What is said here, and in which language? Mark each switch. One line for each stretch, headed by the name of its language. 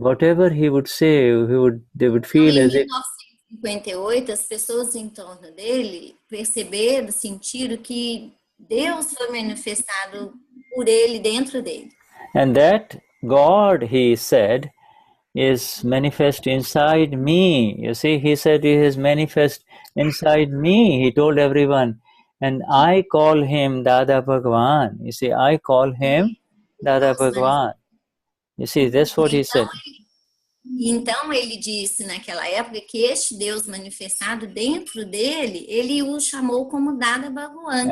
English: Whatever he would say, they would feel as if...
Portuguese: Em 1958, as pessoas em torno dele perceberam, sentiram que Deus foi manifestado por ele, dentro dele.
English: And that God, he said, is manifest inside me. You see, he said he is manifest inside me, he told everyone. And I call him Dada Bhagwan. You see, I call him Dada Bhagwan. You see, that's what he said.
Portuguese: Então ele disse naquela época que este Deus manifestado dentro dele, ele o chamou como Dada Bhagwan.